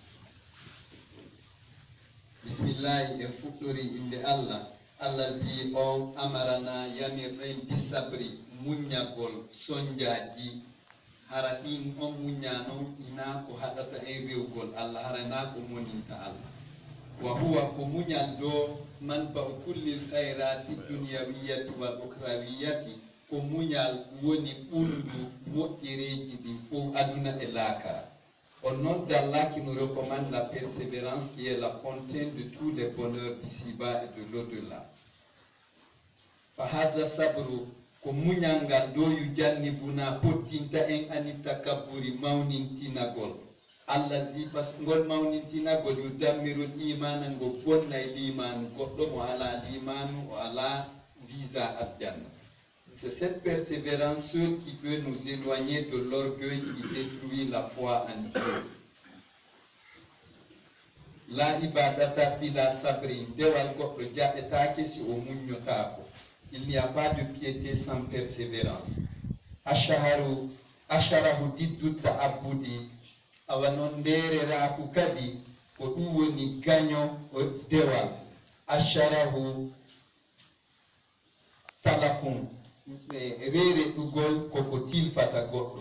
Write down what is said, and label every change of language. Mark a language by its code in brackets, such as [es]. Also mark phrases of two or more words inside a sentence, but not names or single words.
[ff] Bismillahi en fuɗɗori inde Allah allazi o amarana yamirɗen bisabri muñagol sonjaji hara ɗin on muña non ina ko haɗata en rewgol Allah harana ko moninta Allah [ar] وهو [ff] ko muñal do [ar] منبع كل الخيرات الدنيوية والأخروية [ff] ko muñal woni ɓundu moƴƴereji ɗin fof aduna e laakara. [fr] Au nom d'Allah qui nous recommande la persévérance qui est la fontaine de tous les bonheurs d'ici-bas et de l'au-delà. [ar] فهذا الصبر [ff] ko muñal ngal do yu jannibuna pottinta en anitakabburi mawnintinagol. Allazi pas ngol mawnintinagol yu dammirul imana ngo bonna e limanu goɗɗo mo ala limanu o ala visa aljanna. [fr] C'est cette persévérance seule qui peut nous éloigner de l'orgueil qui détruit la foi en Dieu. [ar] لا عبادة بلا صبر [ff] dewal goɗɗo jaɓetake si o muññotako. [fr] Il n'y a pas de piété sans persévérance. [ff] Asharahu diddu ta'abbudi awa non ndereraku kadi ko ɗum woni gaño o dewal. Asharahu talafun rere ɗugol koko tilfata goɗɗo.